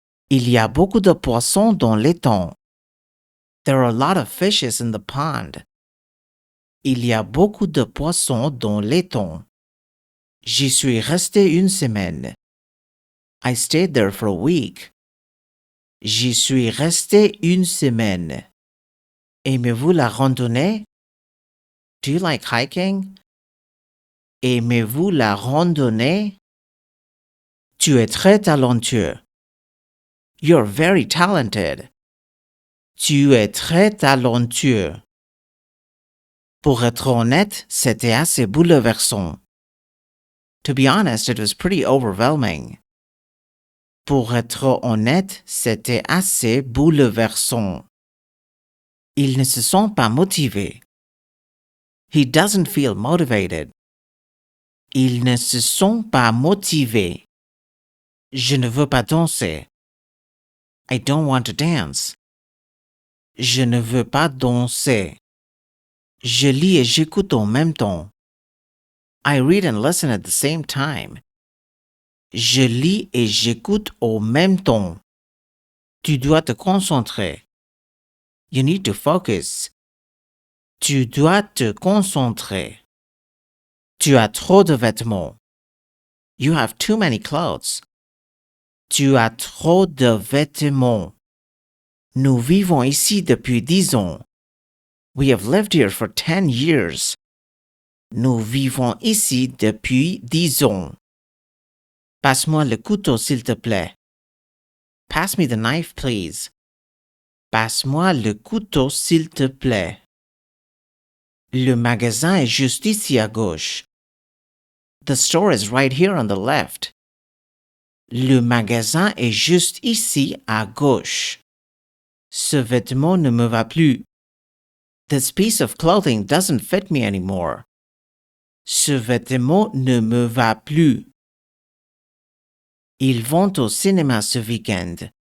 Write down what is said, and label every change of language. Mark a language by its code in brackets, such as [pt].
[fr] Il y a beaucoup de poissons dans l'étang. [en] There are a lot of fishes in the pond. [fr] Il y a beaucoup de poissons dans l'étang. J'y suis resté 1 semaine. [en] I stayed there for a week. [fr] J'y suis resté 1 semaine. Aimez-vous la randonnée? [en] Do you like hiking? [fr] Aimez-vous la randonnée? Tu es très talentueux. [en] You're very talented. [fr] Tu es très talentueux. Pour être honnête, c'était assez bouleversant. [en] To be honest, it was pretty overwhelming. [fr] Pour être honnête, c'était assez bouleversant. Ils ne se sont pas motivés. [en] He doesn't feel motivated. [fr] Ils ne se sont pas motivés. Je ne veux pas danser. [en] I don't want to dance. [fr] Je ne veux pas danser. Je lis et j'écoute en même temps. [en] I read and listen at the same time. [fr] Je lis et j'écoute au même temps. Tu dois te concentrer. [en] You need to focus. [fr] Tu dois te concentrer. Tu as trop de vêtements. [en] You have too many clothes. [fr] Tu as trop de vêtements. Nous vivons ici depuis 10 ans. [en] We have lived here for 10 years. [fr] Nous vivons ici depuis 10 ans. Passe-moi le couteau, s'il te plaît. [en] Pass me the knife, please. [fr] Passe-moi le couteau, s'il te plaît. Le magasin est juste ici à gauche. [en] The store is right here on the left. [fr] Le magasin est juste ici à gauche. Ce vêtement ne me va plus. [en] This piece of clothing doesn't fit me anymore. [fr] Ce vêtement ne me va plus. Ils vont au cinéma ce week-end.